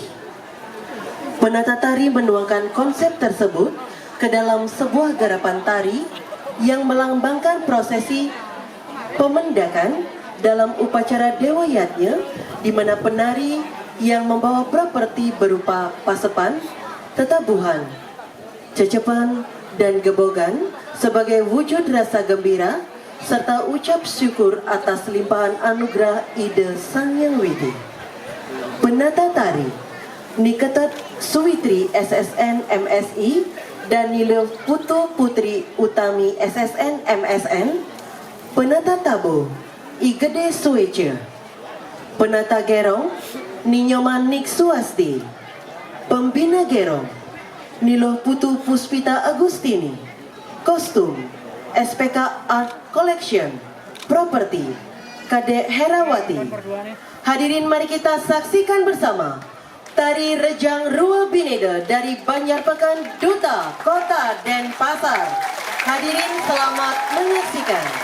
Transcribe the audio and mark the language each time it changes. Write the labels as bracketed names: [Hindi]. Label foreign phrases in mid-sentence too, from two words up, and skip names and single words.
[Indonesian] Penata tari menuangkan konsep tersebut ke dalam sebuah garapan tari yang melambangkan prosesi pemendakan dalam upacara Dewa Yatnya, di mana penari yang membawa properti berupa pasepan, tetabuhan, cecepan, dan gebogan sebagai wujud rasa gembira serta ucap syukur atas limpahan anugerah ide Sang Yang Widi. Penata tari Niketat Suwitri SSN MSI dan Nilo Putu Putri Utami SSN MSN. Penata tabo I Gede Suece. Penata gerong Ninyoman Nik Suasti. Pembina gerong Nilo Putu Puspita Agustini. Kostum SPK Art Collection. Properti Kadek Herawati. Hadirin, mari kita saksikan bersama Tari Rejang Rua Bineda dari Banjarpekan, Duta Kota Denpasar. Hadirin, selamat menyaksikan.